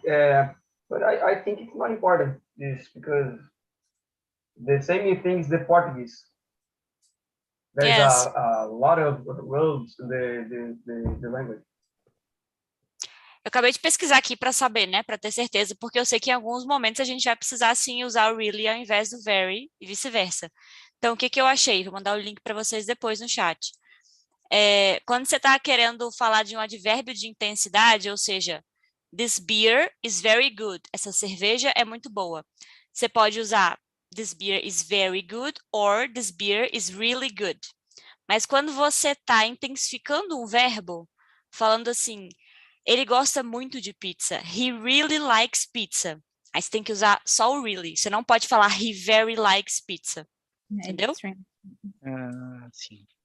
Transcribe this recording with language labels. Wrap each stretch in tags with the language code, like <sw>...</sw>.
<en>Yeah, but I think it's not important this because the same thing is the Portuguese. There's Yes. a lot of roads in the language.</en> <pt>Eu acabei de pesquisar aqui para saber, né, para ter certeza, porque eu sei que em alguns momentos a gente vai precisar sim usar o really ao invés do very e vice-versa. Então, o que que eu achei? Vou mandar o link para vocês depois no chat. Quando você está querendo falar de um advérbio de intensidade, ou seja,</pt> <en>this beer is very good.</en> <pt>Essa cerveja é muito boa. Você pode usar</pt> <en>this beer is very good or this beer is really good.</en> <pt>Mas quando você está intensificando um verbo, falando assim, ele gosta muito de pizza.</pt> <en>He really likes pizza.</en> <pt>Aí você tem que usar só o really. Você não pode falar</pt> <en>he very likes pizza.</en> <pt>Entendeu? Sim.</pt>